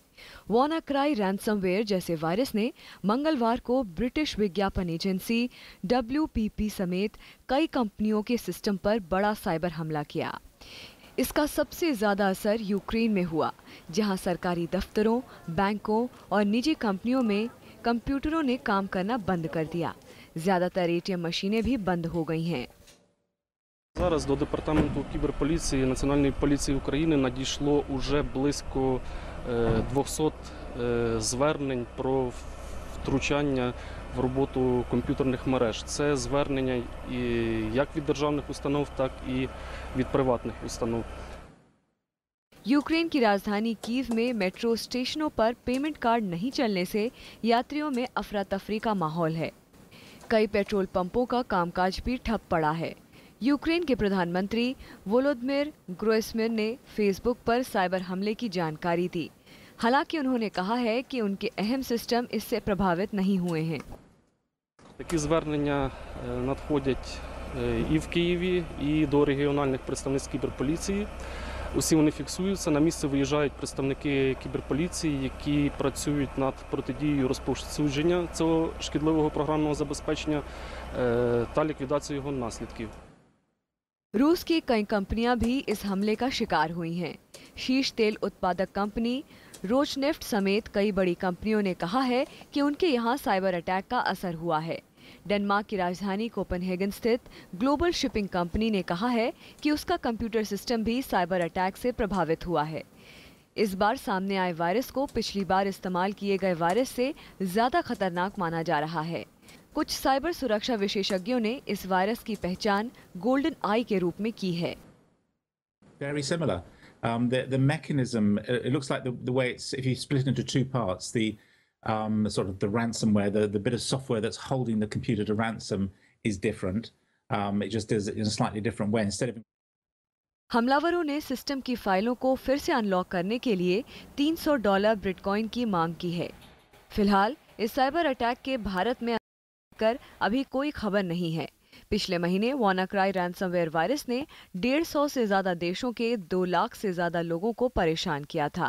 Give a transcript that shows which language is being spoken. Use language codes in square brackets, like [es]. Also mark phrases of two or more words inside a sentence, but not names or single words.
[hi] WannaCry रैंसमवेयर जैसे वायरस ने मंगलवार को ब्रिटिश विज्ञापन एजेंसी WPP समेत कई कंपनियों के सिस्टम पर बड़ा साइबर हमला किया। इसका सबसे ज्यादा असर यूक्रेन में हुआ, जहां सरकारी दफ्तरों, बैंकों और निजी कंपनियों में कंप्यूटरों ने काम करना बंद कर दिया। ज्यादातर [en] ATM machines [hi] भी बंद हो गई हैं। [uk] Зараз до департаменту кіберполіції Національної поліції України надійшло уже близько 200 звернень про втручання в роботу комп'ютерних мереж. Це звернення як від державних установ, так і від приватних установ. [hi] यूक्रेन की राजधानी कीव में [en] metro stations [hi] पर [en] payment card [hi] नहीं चलने से यात्रियों में अफरा तफरी का माहौल है। कई [en] petrol pumps [hi] का कामकाज भी ठप पड़ा है। यूक्रेन के प्रधानमंत्री वोलोदिमिर ग्रोइस्मर ने फेसबुक पर साइबर हमले की जानकारी दी। हालांकि उन्होंने कहा है कि उनके अहम सिस्टम इससे प्रभावित नहीं हुए हैं। [uk] Такі звернення надходять і в Києві, і до регіональних представництв кіберполіції. Усі вони фіксуються. На місце виїжджають представники кіберполіції, які працюють над протидією розповсюдження цього шкідливого програмного забезпечення та ліквідацією його наслідків. [hi] रूस की कई कंपनियां भी इस हमले का शिकार हुई हैं। शीर्ष तेल उत्पादक कंपनी रोजनेफ्ट समेत कई बड़ी कंपनियों ने कहा है कि उनके यहां [en] cyber attack [hi] का असर हुआ है। डेनमार्क की राजधानी कोपेनहेगन स्थित [en] global shipping company [hi] ने कहा है कि उसका [en] computer system [hi] भी [en] cyber attack [hi] से प्रभावित हुआ है। इस बार सामने आए वायरस को पिछली बार इस्तेमाल किए गए वायरस से ज्यादा खतरनाक माना जा रहा है। कुछ साइबर सुरक्षा विशेषज्ञों ने इस वायरस की पहचान गोल्डन आई के रूप में की है। [en] Very similar. The mechanism, it looks like the way it's, if you split it into two parts, the sort of the ransomware, the bit of software that's holding the computer to ransom is different. It just does it in a slightly different way. Instead of [hi] हमलावरों ने सिस्टम की फाइलों को फिर से अनलॉक करने के लिए $300 बिटकॉइन की मांग की है। फिलहाल इस [en] cyber attack [hi] के भारत में कर अभी कोई खबर नहीं है। पिछले महीने WannaCry [en] ransomware virus [hi] ने 150 से ज्यादा देशों के 2 लाख से ज्यादा लोगों को परेशान किया था।